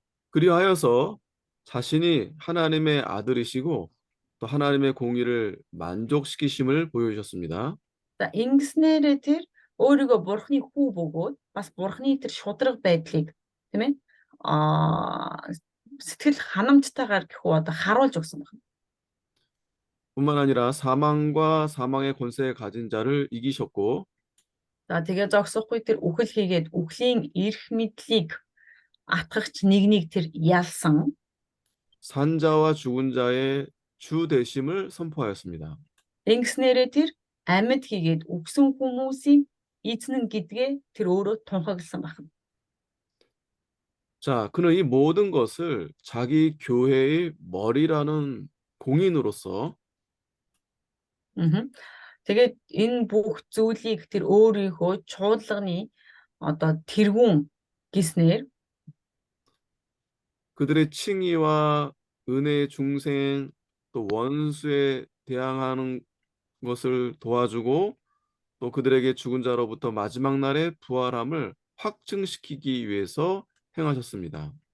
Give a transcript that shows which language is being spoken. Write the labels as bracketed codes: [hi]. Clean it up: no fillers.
[ko] 그리하여서 자신이 하나님의 아들이시고 또 하나님의 공의를 만족시키심을 보여주셨습니다. [mn] За ингэснээр тэр өөрийгөө бурхны хүү бөгөөд бас бурхны тэр шудраг байдлыг тийм ээ сэтгэл ханамжтайгаар гэхүү одоо харуулж өгсөн байна. [ko] 뿐만 아니라 사망과 사망의 권세에 가진 자를 이기셨고 [mn] За тэгээ зогсохгүй тэр үхэл хийгээд үхлийн эрх мэдлийг атгахч нэг тэр ялсан. [ko] 산자와 죽은 자의 주 되심을 선포하였습니다. [mn] Ингэснээр тэр амьд хийгээд үгсэн хүмүүсийн эзэн гэдгээ тэр өөрөө тунхагласан байна. [ko] 자, 그는 이 모든 것을 자기 교회의 머리라는 공인으로서 [mn] Тэгээд энэ бүх зүйлийг тэр өөрийнхөө чуулганы одоо тэргүүн гэснээр [ko] 그들의 칭의와 은혜의 중생 또 원수에 대항하는 것을 도와주고 또 그들에게 죽은 자로부터 마지막 날의 부활함을 확증시키기 위해서 행하셨습니다.